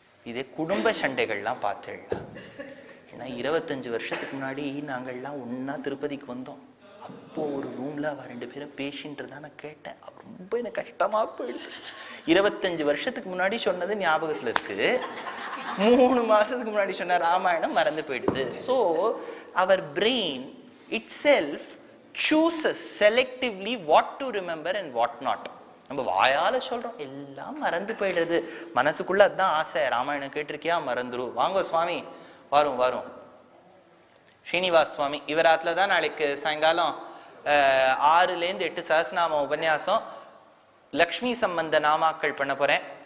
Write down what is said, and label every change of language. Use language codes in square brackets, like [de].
[ta] இதே குடும்ப சண்டைகள்லாம் பார்த்துடலாம். ஏன்னா 25 வருஷத்துக்கு முன்னாடி நாங்கள்லாம் ஒன்னா திருப்பதிக்கு வந்தோம். அப்போ ஒரு ரூம்ல அவ 2 பேரும் பேசின்றதா நான் கேட்டேன். ரொம்ப எனக்கு கஷ்டமா போயிடுது. 25 வருஷத்துக்கு முன்னாடி சொன்னது ஞாபகத்துல இருக்கு, 3 மாசத்துக்கு முன்னாடி சொன்ன ராமாயணம் மறந்து போயிடுது. [en] So our brain itself chooses selectively what to remember and what not. [ta] நம்ம வாயால சொல்றோம், எல்லாம் மறந்து போயிடுறது. மனசுக்குள்ள அதுதான் ஆசை, ராமாயணம் கேட்டிருக்கியா மறந்துரும். வாங்க சுவாமி வரும் வரும். ஸ்ரீனிவாஸ் சுவாமி இவராத்துல தான் நாளைக்கு சாயங்காலம் 6லேருந்து 8 சஹஸ்ரநாம உபன்யாசம் லக்ஷ்மி சம்பந்த நாமாக்கள் பண்ண போறேன்.